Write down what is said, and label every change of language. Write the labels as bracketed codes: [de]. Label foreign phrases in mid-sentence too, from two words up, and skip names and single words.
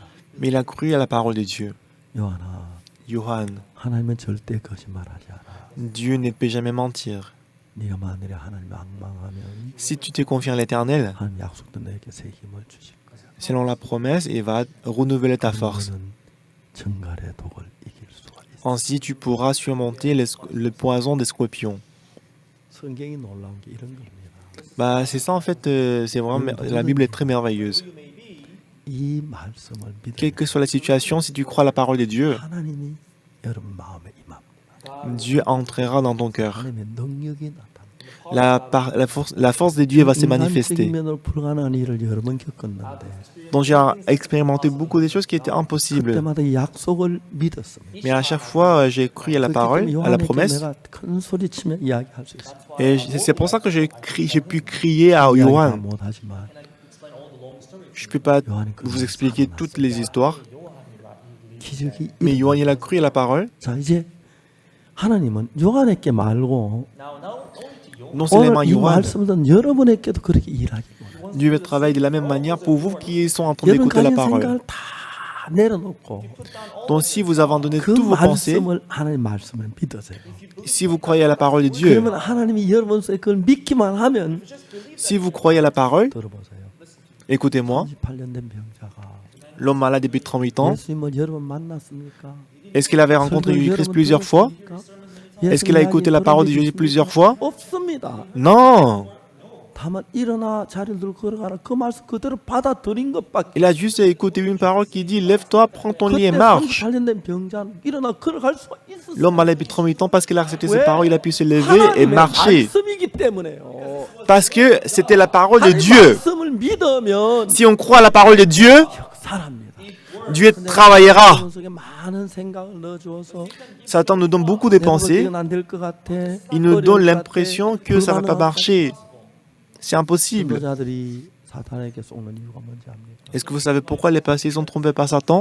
[fr] mais il a cru à la parole de Dieu. [ko] 요한아, [fr] Yohan, [ko] 하나님은 절대 거짓말하지 않아. [fr] Dieu ne peut jamais mentir. [ko] 네가 만일에 하나님을 앙망하면 [fr] Si tu te confies en l'Éternel, [ko] 하나님 약속도 너에게 새 힘을 주실 거야. [fr] selon la promesse, il va renouveler ta force. [ko] 너는 정갈의 독을 이길 수가 있어. [fr] Ainsi, tu pourras surmonter le poison des scorpions. [ko] 성경이 놀라운 게 이런 겁니다. [fr] C'est ça en fait, c'est vraiment, la Bible est très merveilleuse. [ko] 이 말씀을 [fr] Quelle [ko] 믿으면 [fr] que soit la situation, si tu crois à la parole de Dieu, [ko] 하나님이 여러분 마음에 임합니다. [fr] Dieu entrera dans ton cœur. [ko] 하나님의 능력이 나타납니다. [fr] La force de Dieu va se [ko] 인간적인 [fr] manifester. [ko] 면으로 불가능한 일을 여러 번 겪었는데 [fr] Donc j'ai expérimenté beaucoup de choses qui étaient impossibles. [ko] 그때마다 이 약속을 믿었습니다. [fr] Mais à chaque fois, j'ai cru à la parole, à la promesse. [ko] 내가 큰 소리치며 이야기할 수 있어요. [fr] Et c'est pour ça que j'ai pu crier à [ko] 이야기 다 [fr] Yohan. [ko] 못하지만 [fr] Je ne peux pas vous expliquer toutes les histoires. [ko] 기적이 [fr] Mais Yohan, il a cru à la parole. [ko] 자 이제 하나님은 요한에게 말고 [fr] Non seulement [ko] 오늘 이 [fr] Yohan, [ko] 말씀을 듣는 여러분에게도 그렇게 일하기 원해요. [fr] Dieu travaille de la même manière pour vous qui sont en train [ko] 여러분 [fr] d'écouter la [ko] 가진 [fr] parole. [ko] 생각을 다 내려놓고 [fr] Donc si vous abandonnez [ko] 그 [fr] tous vos pensées, [ko] 말씀을 하나님 말씀을 믿으세요. [fr] si vous croyez à la parole de Dieu, [ko] 그러면 하나님이 여러분 속에 그걸 믿기만 하면 [fr] si vous croyez à la parole, [ko] 들어보세요. [fr] écoutez-moi, [ko] 38년 된 병자가 [fr] l'homme malade depuis 38 ans, [ko] 예수님을 여러분 만났습니까? [fr] est-ce qu'il avait rencontré [ko] 설교를 [fr] Jésus-Christ [ko] 여러분 [fr] plusieurs fois? [ko] 들었습니까? [fr] Est-ce qu'il a écouté la parole de Jésus plusieurs fois? [ko] 없습니다. [fr] Non! [ko] 다만 일어나 자리를 들고 걸어가라 그 말씀 그대로 받아들인 것밖에. [fr] Il a juste écouté une parole qui dit lève-toi, prends ton lit et [ko] 그때 [fr] marche. [ko] 38년 된 병자는 일어나 걸어갈 수가 있었어요. [fr] L'homme malade depuis 38 ans, parce qu'il a accepté ses [ko] 왜? [fr] paroles, il a pu se lever et [ko] 하나님의 [fr] marcher. [ko] 말씀이기 때문에요. [fr] Parce que c'était la parole de [ko] 하나님 [fr] Dieu. [ko] 말씀을 믿으면 [fr] Si on croit à la parole de Dieu, [ko] 역사합니다. [fr] Dieu travaillera. Satan nous donne beaucoup de pensées. Il nous donne l'impression que ça ne va pas marcher. C'est impossible. Est-ce que vous savez pourquoi les passés sont trompés par Satan?